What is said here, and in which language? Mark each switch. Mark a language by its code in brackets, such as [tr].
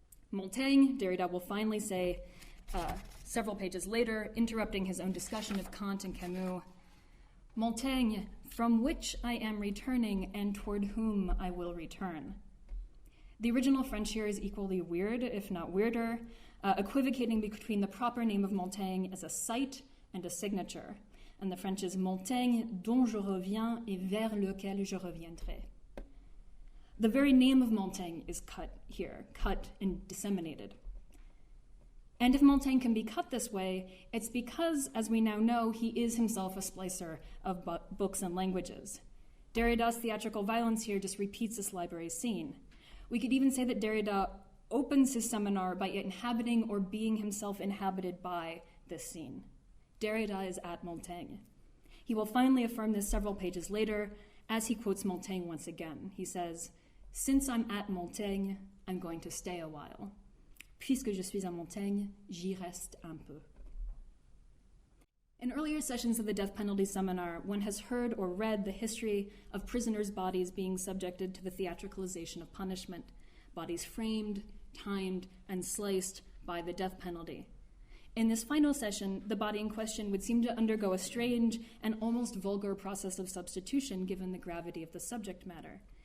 [en] Montaigne, Derrida will finally say, several pages later, interrupting his own discussion of Kant and Camus, Montaigne, from which I am returning and toward whom I will return. The original French here is equally weird, if not weirder, equivocating between the proper name of Montaigne as a site and a signature. And the French is [fr] Montaigne dont je reviens et vers lequel je reviendrai. [en] The very name of Montaigne is cut here, cut and disseminated. And if Montaigne can be cut this way, it's because, as we now know, he is himself a splicer of books and languages. Derrida's theatrical violence here just repeats this library scene. We could even say that Derrida opens his seminar by inhabiting or being himself inhabited by this scene. Derrida is at Montaigne. He will finally affirm this several pages later as he quotes Montaigne once again. He says, "Since I'm at Montaigne, I'm going to stay a while. [fr] Puisque je suis à Montaigne, j'y reste un peu." [en] In earlier sessions of the death penalty seminar, one has heard or read the history of prisoners' bodies being subjected to the theatricalization of punishment, bodies framed, timed, and sliced by the death penalty. In this final session, the body in question would seem to undergo a strange and almost vulgar process of substitution given the gravity of the subject matter.